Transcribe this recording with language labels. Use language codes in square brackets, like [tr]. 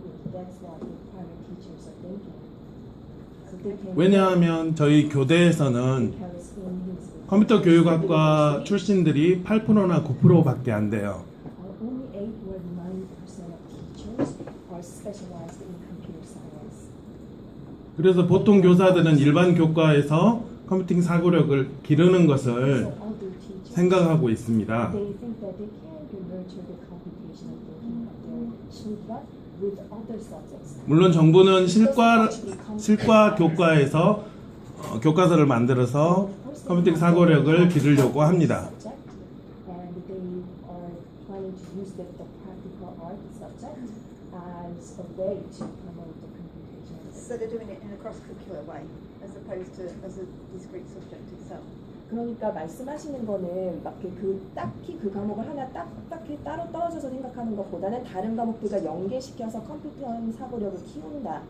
[en] That's what the primary teachers are thinking. So they can [ko] 왜냐하면 저희 교대에서는 컴퓨터 교육학과 출신들이 8%나 9%밖에 안 돼요. [en] only 8 or 9% of teachers are specialized in computer science. [ko] 그래서 보통 교사들은 일반 교과에서 컴퓨팅 사고력을 기르는 것을 [en] So other teachers, [ko] 생각하고 있습니다. [en] they think that they can nurture the computational thinking of their children with other subjects. [ko] 물론 정부는 실과 교과에서 교과서를 만들어서 컴퓨팅 사고력을 기르려고 합니다. [en] And they are planning to use the practical art subject as a way to promote the computational. So they're doing it in a cross-curricular way, as opposed to as a discrete subject itself. [ko] 그러니까 말씀하시는 거는 막 딱히 그 과목을 하나 딱히 따로 떨어져서 생각하는 것보다는 다른 과목들과 연계시켜서 컴퓨터 사고력을 키운다.